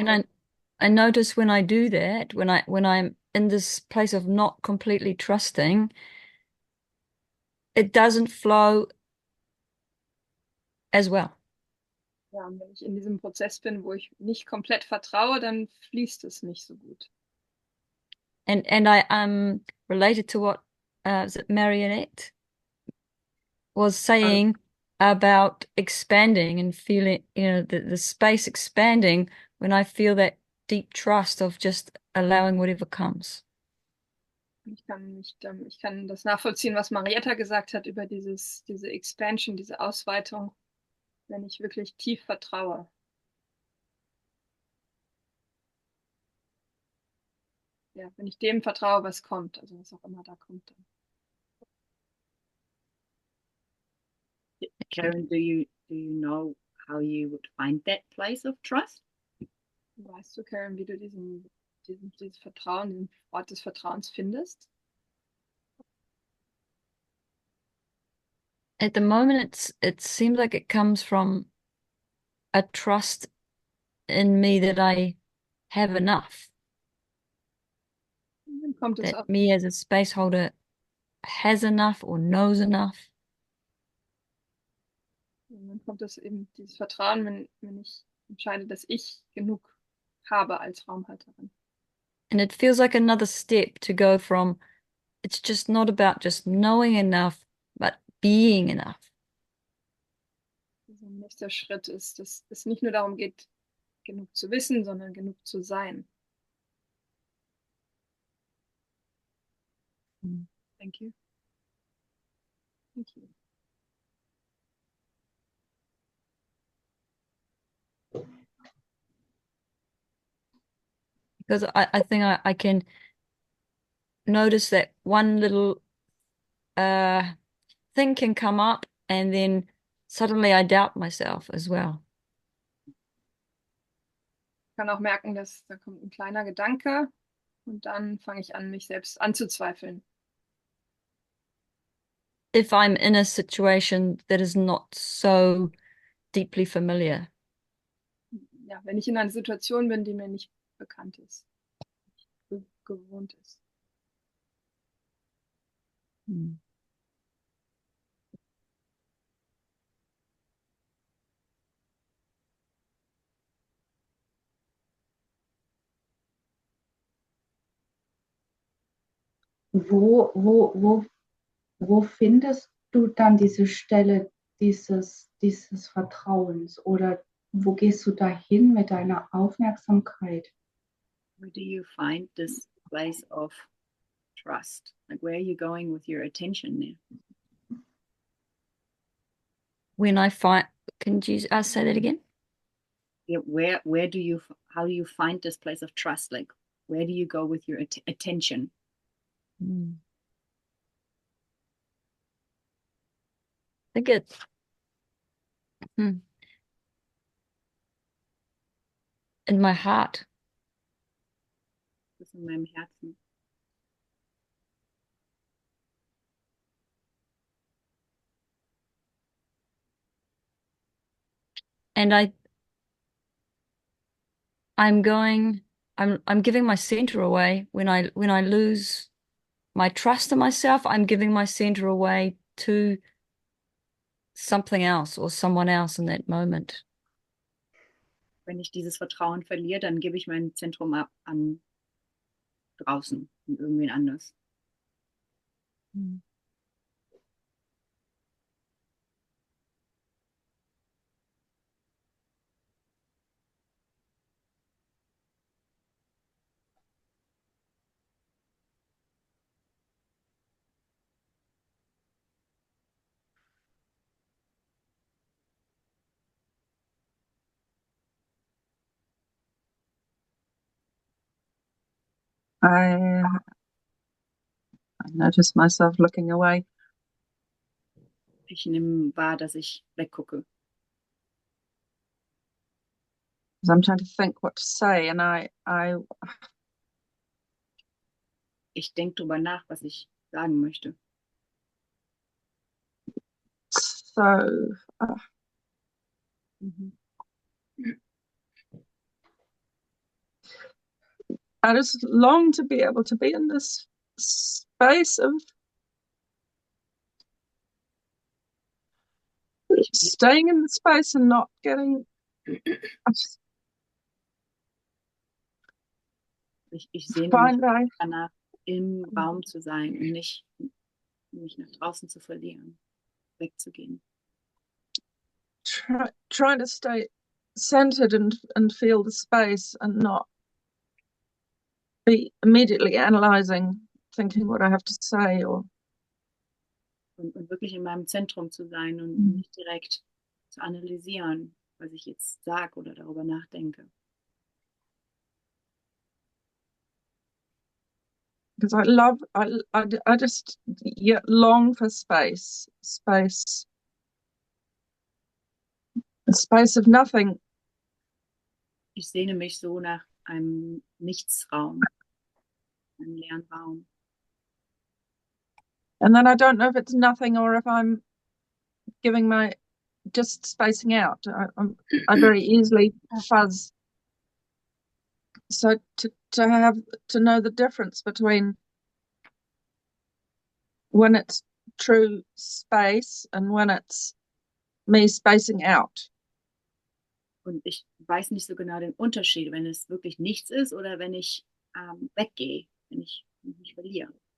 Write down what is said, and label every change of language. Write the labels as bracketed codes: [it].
[en] And I notice when I do that, when I'm in this place of not completely trusting, it doesn't flow as well. [de] Ja, und wenn ich in diesem Prozess bin, wo ich nicht komplett vertraue, dann fließt es nicht so gut. [en] And I am related to what is it Marionette was saying about expanding and feeling, the space expanding when I feel that deep trust of just allowing whatever comes. [de] Ich kann das nachvollziehen, was Marietta gesagt hat über diese Expansion, diese Ausweitung, wenn ich wirklich tief vertraue. Ja, wenn ich dem vertraue, was kommt, also was auch immer da kommt. Dann. [en] Karen, do you know how you would find that place of trust? [de] Weißt du, Karen, wie du dieses Vertrauen, den Ort des Vertrauens findest? [en] At the moment, it seems like it comes from a trust in me that I have enough, [de] Dann kommt es [en] that me as a space holder has enough or knows enough. [de] dann kommt es eben dieses Vertrauen, wenn ich entscheide, dass ich genug habe als Raumhalterin. [en] And it feels like another step to go from, it's just not about just knowing enough, but being enough. [de] Also ein nächster Schritt ist, dass es nicht nur darum geht, genug zu wissen, sondern genug zu sein. [en] Thank you. Thank you. Because I think I can notice that one little thing can come up and then suddenly I doubt myself as well. [de] Ich kann auch merken, dass da kommt ein kleiner Gedanke und dann fange ich an, mich selbst anzuzweifeln. [en] If I'm in a situation that is not so deeply familiar. [de] Ja, wenn ich in einer Situation bin, die mir nicht bekannt ist, gewohnt ist. Hmm. Wo findest du dann diese Stelle dieses Vertrauens? Oder wo gehst du dahin mit deiner Aufmerksamkeit? [en] Where do you find this place of trust? Like, where are you going with your attention there? When I find, can you say that again? Yeah, how do you find this place of trust? Like, where do you go with your attention? Hmm. I think it's in my heart. [de] Das ist in meinem Herzen. [en] And I'm giving my center away when I lose my trust in myself. I'm giving my center away to something else or someone else in that moment. [de] Wenn ich dieses Vertrauen verliere, dann gebe ich mein Zentrum ab an draußen, an irgendwen anders. Mm. [en] I notice myself looking away. [de] Ich nehme wahr, dass ich weggucke. [en] Because I'm trying to think what to say, and [de] Ich denke drüber nach, was ich sagen möchte. [en] So I just long to be able to be in this space of staying in the space and not getting. [de] Ich sehne [en] Find [de] mich [en] I [de] danach, im Raum zu sein und nicht mich nach draußen zu verlieren, wegzugehen. [en] trying to stay centered and feel the space and not be immediately analyzing, thinking what I have to say or [de] Und wirklich in meinem Zentrum zu sein und nicht direkt zu analysieren, was ich jetzt sage oder darüber nachdenke. [en] because I just long for space, a space of nothing. [de] Ich sehne mich so nach einem Nichtsraum, einem leeren Raum. [en] And then I don't know if it's nothing or if I'm giving my just spacing out. I very easily fuzz. So to have to know the difference between when it's true space and when it's me spacing out. [de] Und ich weiß nicht so genau den Unterschied, wenn es wirklich nichts ist oder wenn ich weggehe, wenn ich mich verliere.